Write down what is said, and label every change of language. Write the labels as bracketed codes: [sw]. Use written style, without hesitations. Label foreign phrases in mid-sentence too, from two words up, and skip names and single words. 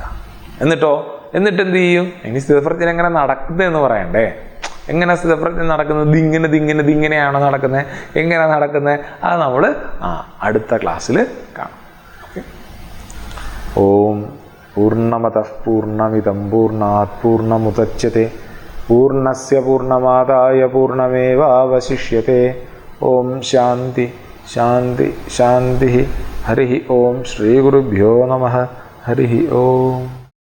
[ml] എന്നിട്ട് എന്ത് ചെയ്യും? ഇനി സ്ഥിതപ്രജ്ഞൻ എങ്ങനെ നടക്കുന്നതെന്ന് പറയണ്ടേ? എങ്ങനെ സ്ഥിതപ്രജ്ഞൻ നടക്കുന്നത്? ഇതിങ്ങനെയാണോ നടക്കുന്നത്? എങ്ങനെ നടക്കുന്നത്? അത് നമ്മൾ അടുത്ത ക്ലാസ്സിൽ കാണാം. ഓക്കെ. [sa] ഓം പൂർണ്ണമതഃ പൂർണ്ണമിദം പൂർണ്ണാത് പൂർണ്ണമുദച്യത്തെ പൂർണ്ണസ്യ പൂർണ്ണമാദായ പൂർണ്ണമേവാവശിഷ്യത്തെ. ഓം ശാന്തി ശാന്തി ശാന്തി. ഹരി ഓം. ശ്രീ ഗുരുഭ്യോ നമഃ. ഹരി ഓം.